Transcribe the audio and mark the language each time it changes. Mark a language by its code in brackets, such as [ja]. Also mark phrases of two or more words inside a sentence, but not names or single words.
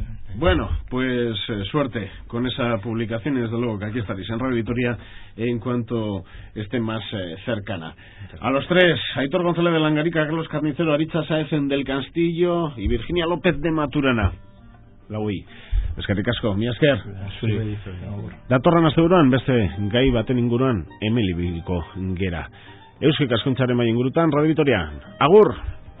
[es] Bueno, pues suerte con esa publicación y desde luego que aquí estaréis en Radio Vitoria en cuanto esté más cercana. A los 3, Aitor González de Langarica, Carlos Carnicero, Aritza Sáez del Castillo y Virginia López de Maturana. [eu] La UI. Eskerrik asko, mi esker. Datorren asteburuan beste gai baten inguruan hemen ibiliko gera. Eusko Ikaskuntzaren mai ingurutan, Radio Vitoria. Agur!